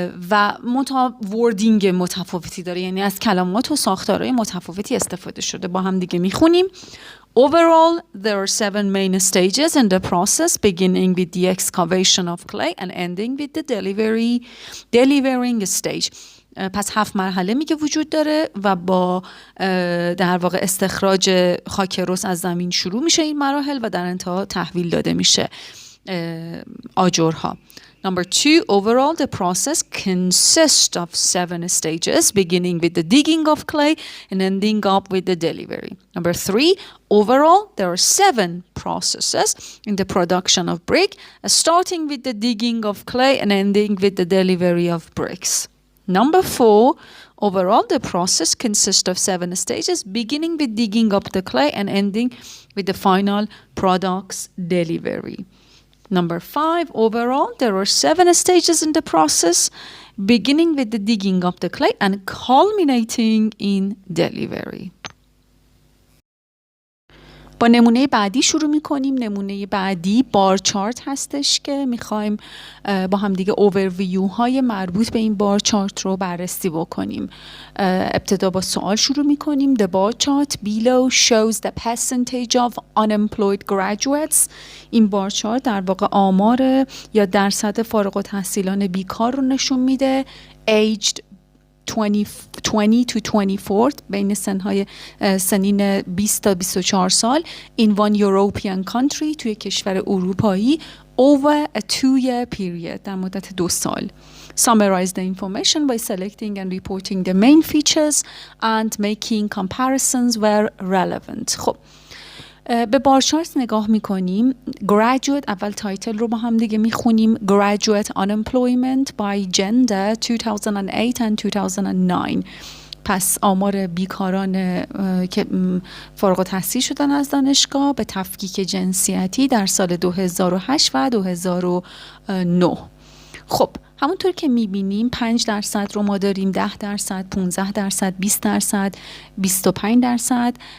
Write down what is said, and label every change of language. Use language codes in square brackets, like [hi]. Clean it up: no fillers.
[fa] و وردینگ متفاوتی داره، یعنی از کلمات و ساختارهای متفاوتی استفاده شده. با هم دیگه میخونیم. [en] Overall, there are 7 main stages in the process, beginning with the excavation of clay and ending with the delivering stage. [fa] پس 7 مرحله میگه وجود داره و با در واقع استخراج خاک رس از زمین شروع میشه این مراحل و در انتها تحویل داده میشه آجرها. [en] Number 2, overall the process consists of 7 stages, beginning with the digging of clay and ending up with the delivery. Number 3, overall there are 7 processes in the production of brick, starting with the digging of clay and ending with the delivery of bricks. Number 4, overall the process consists of 7 stages, beginning with digging up the clay and ending with the final product's delivery. Number 5, overall, there are 7 stages in the process, beginning with the digging of the clay and culminating in delivery. [fa] با نمونه بعدی شروع میکنیم. نمونه بعدی بار چارت هستش که میخوایم با هم دیگه اوورویو های مربوط به این بار چارت رو بررسی بکنیم. ابتدا با سوال شروع میکنیم. [en] The bar chart below shows the percentage of unemployed graduates. [fa] این بار چارت در واقع آمار یا درصد فارغ التحصیلان بیکار رو نشون میده. [en] Aged 20 to 24 [fa] بین سنین 20 تا 24 سال [en] in one European country [fa] توی کشور اروپایی [en] over a 2-year period [fa] در مدت 2 سال. [en] Summarize the information by selecting and reporting the main features and making comparisons where relevant. [fa] خب به بارچارت نگاه میکنیم. Graduate، اول تایتل رو با هم دیگه میخونیم. [en] Graduate unemployment by gender 2008 and 2009. [fa] پس آمار بیکاران که فارغ التحصیل شدن از دانشگاه به تفکیک جنسیتی در سال 2008 و 2009. خب همونطور که میبینیم 5% رو ما داریم، 10%، 15%، 20%، 25%.